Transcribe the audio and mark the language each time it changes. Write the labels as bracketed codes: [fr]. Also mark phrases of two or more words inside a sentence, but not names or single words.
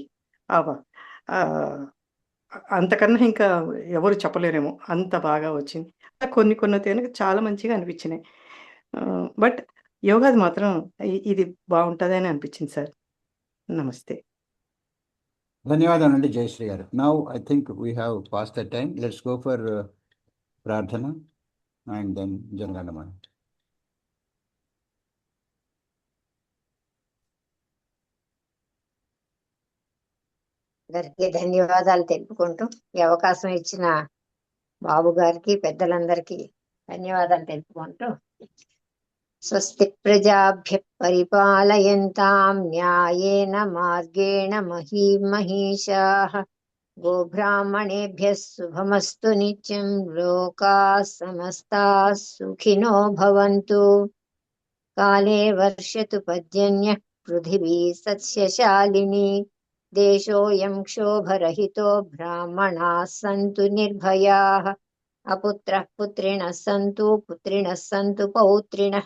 [te] ఆమె అంతకన్నా ఇంకా ఎవరు చెప్పలేరేమో, అంత బాగా వచ్చింది. కొన్ని కొన్ని చాలా మంచిగా అనిపించినాయి. బట్ యోగాది మాత్రం ఇది బాగుంటుందని అనిపించింది సార్. నమస్తే. ధన్యవాదాలండి జయశ్రీ గారు. [en] Now I think we have pass the time. Let's go for ప్రార్థన and then జనగణమన. అందరికీ ధన్యవాదాలు తెలుపుకుంటూ, ఈ అవకాశం ఇచ్చిన బాబు గారికి, పెద్దలందరికీ ధన్యవాదాలు తెలుపుకుంటూ, [sa] స్వస్తి ప్రజాభ్య పరిపాలయంతాం న్యాయేన మార్గేణ మహీమహీషాః గోబ్రాహ్మణేభ్యः శుభమస్తు నిత్యం. లోకాः సమస్తాः సుఖినో భవంతు. కాలే వర్షతు పర్జన్యః పృథివీ సస్యశాలిని. దేశోऽयं క్షోభరహితో బ్రాహ్మణాः సంతు నిర్భయాः. అపుత్రః పుత్రిణः సంతు పుత్రిణः సంతు పౌత్రిణः.